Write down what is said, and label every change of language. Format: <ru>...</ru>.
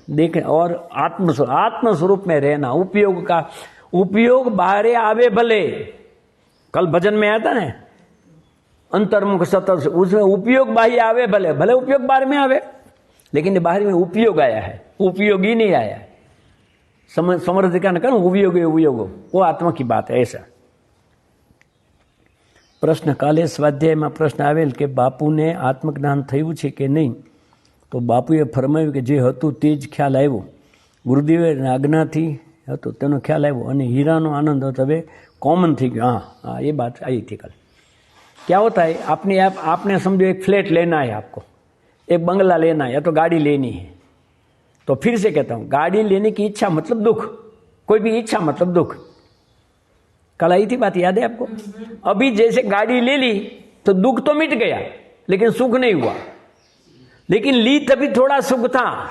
<hi>देख, और आत्म स्वरूप में रहना, उपयोग का उपयोग बाहर आवे भले, कल भजन में आया था ना, अंतर्मुख सतत, उसमें उपयोग बाह्य आवे भले, भले उपयोग बाहर में आवे, लेकिन बाहर में उपयोग आया है, उपयोगी नहीं आया है। समर्थ का न उपयोग उपयोग वो आत्मा की बात है।</hi> <gu>ऐसा પ્રશ્ન કાલે સ્વાધ્યાયમાં પ્રશ્ન આવેલ કે બાપુને આત્મજ્ઞાન થયું છે કે નહીં, તો બાપુએ ફરમાવ્યું કે જે હતું તે જ ખ્યાલ આવ્યો, ગુરુદેવે આજ્ઞાથી હતો તેનો ખ્યાલ આવ્યો અને હીરાનો આનંદ હતો, હવે कॉमन थी गया।</gu> <hi>हाँ हाँ ये बात आई थी कल। क्या होता है, आपने समझो एक फ्लैट लेना है, आपको एक बंगला लेना है या तो गाड़ी लेनी है, तो फिर से कहता हूँ गाड़ी लेने की इच्छा मतलब दुख, कोई भी इच्छा मतलब दुख। कल आई थी बात, याद है आपको? अभी जैसे गाड़ी ले ली तो दुख तो मिट गया लेकिन सुख नहीं हुआ, लेकिन ली तभी थोड़ा सुख था।</hi>